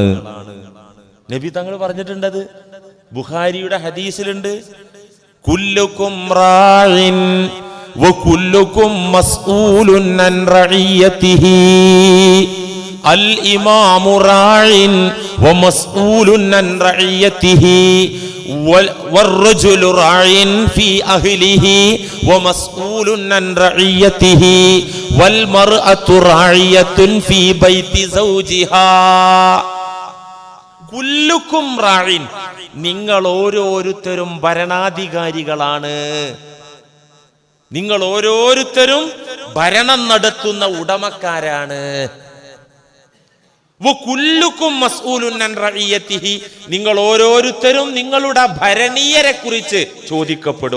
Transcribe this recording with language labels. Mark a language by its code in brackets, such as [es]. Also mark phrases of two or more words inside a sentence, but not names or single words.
[ml] നബി തങ്ങൾ പറഞ്ഞിട്ടുണ്ടത്. ബുഖാരിയുടെ ഹദീസിലുണ്ട്, [ar] كلكم راع وكلكم مسؤول عن رعيته الإمام راع ومسؤول عن رعيته والرجل راع في أهله ومسؤول عن رعيته والمرأة راعية في بيت زوجها. كلكم راع, [ml] നിങ്ങൾ ഓരോരുത്തരും ഭരണാധികാരികളാണ്. നിങ്ങൾ ഓരോരുത്തരും ഭരണം നടത്തുന്ന ഉടമക്കാരാണ്. നിങ്ങൾ ഓരോരുത്തരും നിങ്ങളുടെ ഭരണീയരെ കുറിച്ച് ചോദിക്കപ്പെടും.